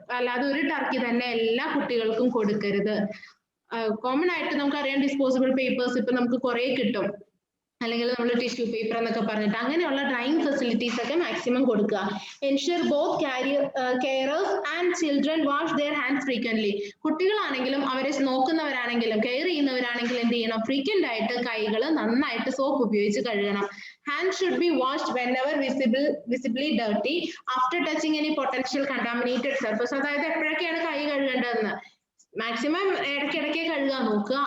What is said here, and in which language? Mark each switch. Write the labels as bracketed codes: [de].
[ml] അല്ലാതെ ഒരു ടർക്കി തന്നെ എല്ലാ കുട്ടികൾക്കും കൊടുക്കരുത്. കോമൺ ആയിട്ട് നമുക്കറിയാം ഡിസ്പോസിബിൾ പേപ്പേഴ്സ് ഇപ്പൊ നമുക്ക് കുറെ കിട്ടും, അല്ലെങ്കിൽ നമ്മൾ ടിഷ്യൂ പേപ്പർ എന്നൊക്കെ പറഞ്ഞിട്ട് അങ്ങനെയുള്ള ഡ്രൈയിങ് ഫെസിലിറ്റീസ് ഒക്കെ മാക്സിമം കൊടുക്കുക. [en] Ensure both carers and children wash their hands frequently. [ml] കുട്ടികളാണെങ്കിലും അവരെ നോക്കുന്നവരാണെങ്കിലും കെയർ ചെയ്യുന്നവരാണെങ്കിലും എന്ത് ചെയ്യണം, ഫ്രീക്വന്റ് ആയിട്ട് കൈകൾ നന്നായിട്ട് സോപ്പ് ഉപയോഗിച്ച് കഴുകണം. [en] Hands should be washed whenever visibly dirty after touching any potential contaminated surface. [ml] അതായത് എപ്പോഴൊക്കെയാണ് കൈ കഴുകേണ്ടതെന്ന് മാക്സിമം ഇടയ്ക്കിടയ്ക്ക് കഴുകാൻ നോക്കുക.